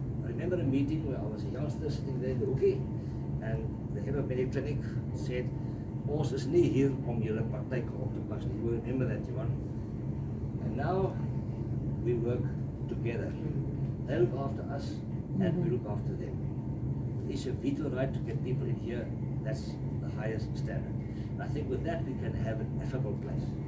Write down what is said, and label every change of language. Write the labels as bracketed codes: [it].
[en] I remember a meeting where I was a youngster sitting there in the hookey, and the head of Mediclinic said, [af] Ons is nie hier om julle partyke op te pas nie. [en] You remember that, Johan? And now we work together. They look after us and we look after them. It's a veto right to get people in here. That's the highest standard. And I think with that we can have an affable place.